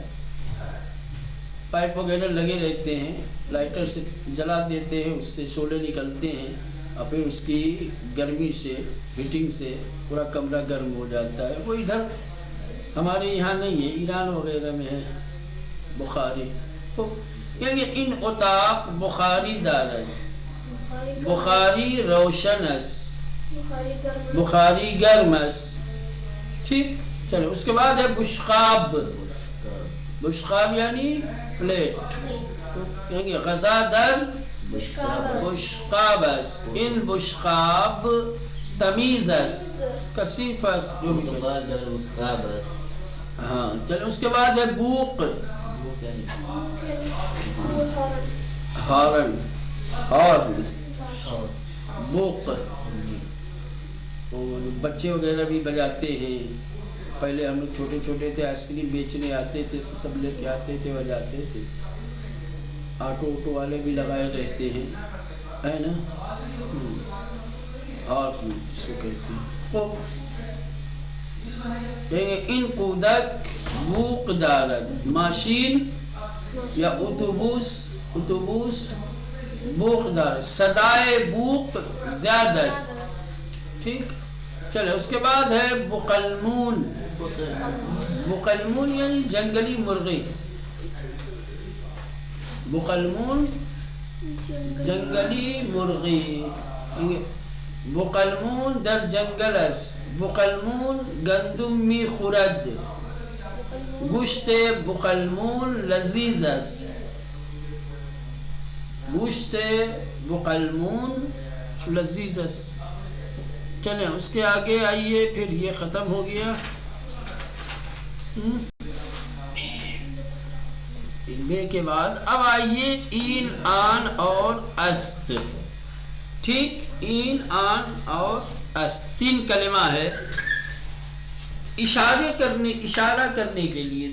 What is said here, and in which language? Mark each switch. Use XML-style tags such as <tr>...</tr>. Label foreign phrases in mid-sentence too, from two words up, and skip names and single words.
<ur>پائپ وغیرہ لگے رہتے ہیں، لائٹر سے جلا دیتے ہیں، اس سے شعلے نکلتے ہیں، اور پھر اس کی گرمی سے، ہیٹنگ سے پورا کمرہ گرم ہو جاتا ہے. وہ ادھر ہمارے یہاں نہیں ہے، ایران وغیرہ میں ہے بخاری.</ur> <fa>یعنی ان اتاق بخاری دارد. بخاری روشن است. بخاری گرم است.</fa> <ur>ٹھیک. چلو اس کے بعد ہے بشقاب. بشقاب یعنی پلیٹ.</ur> <fa>یعنی غذا در بشقاب است. این بشقاب تمیز است، کثیف است.</fa> <ur>ہاں چلو اس کے بعد ہے بوق. ہارن. ہارن بوق. بچے وغیرہ بھی بجاتے ہیں. پہلے ہم لوگ چھوٹے چھوٹے تھے،</ur> <en>ice cream</en> <ur>بیچنے آتے تھے تو سب لے کے آتے تھے، بجاتے تھے. آٹو والے بھی لگائے رہتے ہیں، ہے نا. ہارن اس کو کہتے ہیں.</ur> <fa>این کودک بوق دارد. ماشین یا اتوبوس بوق دارد. صدائے بوق زیادہ است. ٹھیک.</fa> <ur>چلے اس کے بعد ہے بقلمون. بقلمون یعنی جنگلی مرغی. بقلمون جنگلی مرغی.</ur> <fa>بقلمون در جنگل است. بقلمون گندم می خورد. گوشت بقلمون لذیذ است. گوشت بقلمون لذیذ است.</fa> <ur>چلیں اس کے آگے آئیے، پھر یہ ختم ہو گیا. بے کے بعد اب آئیے</ur> <fa>این آن</fa> <ur>اور است. ٹھیک،</ur> <fa>این آن</fa> <ur>اور است تین کلمہ ہے اشارہ کرنے کے لیے.</ur>